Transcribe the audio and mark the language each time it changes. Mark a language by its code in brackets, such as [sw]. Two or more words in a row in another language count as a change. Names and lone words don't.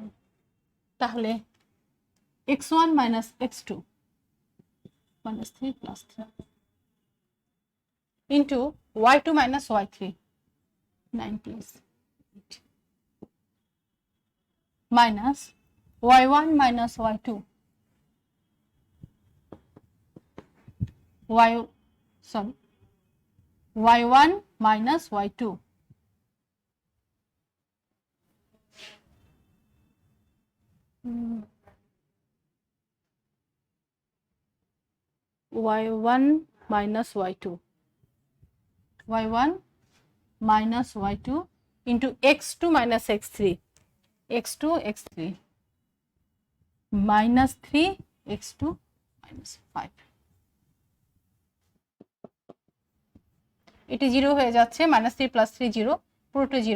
[en] তাহলে x1 minus x2 minus 3 plus 3 into y2 minus y3 9 plus 8 minus y1 minus y2 y1 minus y2 y1 minus y2 into x2 minus x3 [bn] minus 3 x2 minus 5, এটি 0 হয়ে যাচ্ছে, -3 প্লাস 3 0, পুরোটা 0।